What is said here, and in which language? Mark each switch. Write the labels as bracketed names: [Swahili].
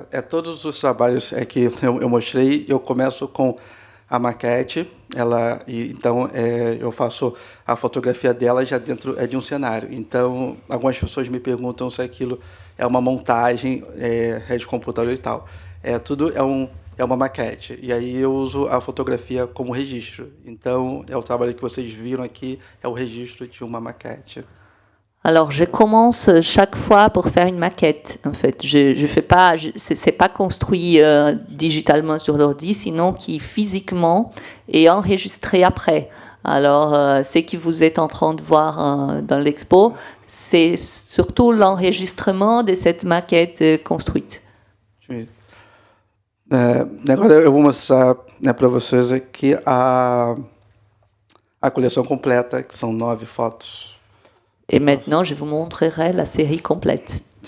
[Portuguese] Todos os trabalhos que eu mostrei, eu começo com a maquete, então eu faço a fotografia dela já dentro de um cenário. Então, algumas pessoas me perguntam se aquilo é uma montagem, rede de computador e tal. Tudo é uma maquete. E aí eu uso a fotografia como registro. Então, o trabalho que vocês viram aqui é o registro de uma maquete. [French] Alors, je commence chaque fois pour faire une maquette. En fait, je fais pas, c'est pas construit digitalement sur l'ordi, sinon qui physiquement est enregistré après. Alors, ce que vous êtes en train de voir dans l'expo, c'est surtout l'enregistrement de cette maquette construite. [Portuguese] Agora eu vou mostrar para vocês aqui a coleção completa, que são 9 fotos. [French] Et maintenant, je vous montrerai la série complète.